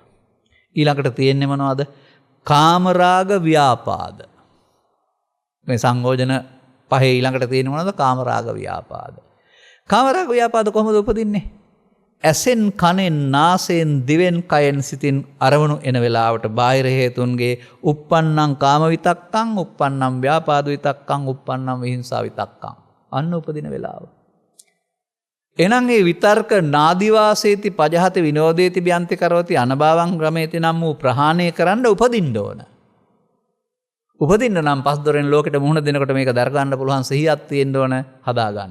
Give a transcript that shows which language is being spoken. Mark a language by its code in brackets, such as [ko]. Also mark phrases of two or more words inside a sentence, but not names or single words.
[si] ඊළඟට තියෙන්නේ මොනවද? කාමරාග ව්‍යාපාද. මේ සංයෝජන පහේ ඊළඟට තියෙන්නේ මොනවද? කාමරාග ව්‍යාපාද. කාමරාග ව්‍යාපාද කොහොමද උපදින්නේ? ඇසෙන්, කනෙන්, නාසයෙන්, දිවෙන්, කයෙන්, සිතින් අරමුණු එන වෙලාවට බාහිර හේතුන්ගේ [pi] uppannam කාම විතක්කං, uppannam ව්‍යාපාද විතක්කං, uppannam විහිංසා විතක්කං. [si] අන්න උපදින වෙලාව. එහෙනම් මේ විතර්ක [pi] නාදිවාසේති පජහති විනෝදේති බ්‍යන්ති කරෝති අනභවං ග්‍රමේති [si] නම් වූ ප්‍රහාණය කරන්න උපදින්න ඕන. උපදින්න නම් පස් දොරෙන් ලෝකෙට මුහුණ දෙනකොට මේක දර ගන්න පුළුවන් සිහියක් තියෙන්න ඕන, හදා ගන්න.